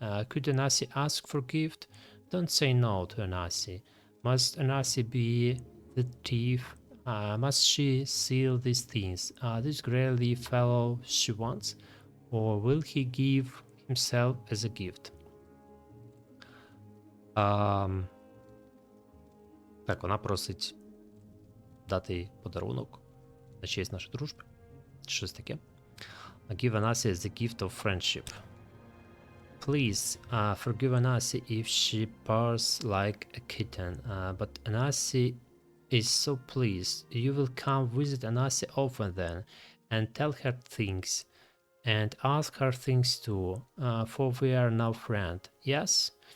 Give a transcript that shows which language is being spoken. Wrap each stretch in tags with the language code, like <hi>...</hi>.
<en>Could Anasi ask for gift? Don't say no to Anasi. Must Anasi be the thief? Must she seal these things? This greyly fellow she wants? Or will he give himself as a gift?</en> <uk>Так, вона просить дати їй подарунок на честь нашої дружби. Щось таке.</uk> <en>Give Anasi the gift of friendship. Please, forgive Anasi if she purrs like a kitten, but Anasi is so pleased. You will come visit Anasi often then, and tell her things, and ask her things too, for we are now friends. Yes?</en>